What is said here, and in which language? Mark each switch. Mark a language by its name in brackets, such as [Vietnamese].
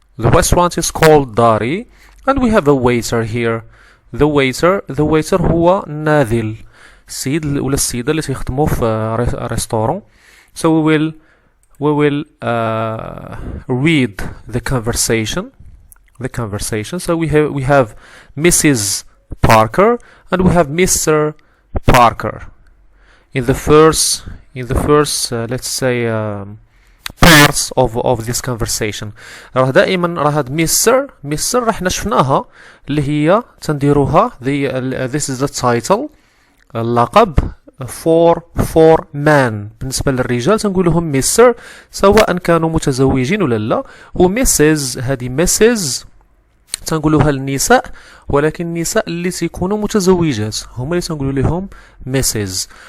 [English] The restaurant is called Dari, and we have a waiter here. The waiter [Arabic] هو ناذل، السيد ولا السيدة اللي تيخدموا في ريستورون. [English] So we will read the conversation. So we have Mrs. Parker and we have Mr. Parker. In the first let's say parts of this conversation. [Arabic] راه دائما راه هاد Mr راه حنا شفناها اللي هي تنديروها [English] this is the title [Arabic] اللقب for man. بالنسبة للرجال تنقولهم Mr سواء كانوا متزوجين ولا لا، و Mrs هذه Mrs تنقولوها للنساء، ولكن النساء اللي تيكونوا متزوجات هما اللي تنقولوا لهم Mrs.